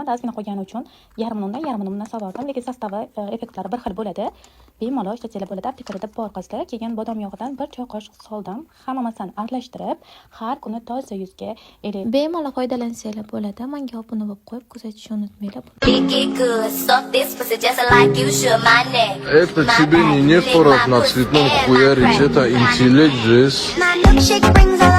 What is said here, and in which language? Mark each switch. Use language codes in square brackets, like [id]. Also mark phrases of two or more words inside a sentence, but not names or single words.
[uz] Men ozgina qolgani uchun yarmini undan solib oldim. Lekin sostavi, effektlari bir xil bo'ladi. Bemalol ishlatsanglar bo'ladi. Aptekarada bor qizlar. Keyin bodom yog'idan 1 choy qoshiq soldim. Hammasini aralashtirib, har kuni toza yuzga bemalol foydalansanglar bo'ladi. Menga obuna bo'lib qo'yib, kuzatishni unutmanglar. [ru] Это тебе не нефоров на цветном хуярить, это интеллект, жесть.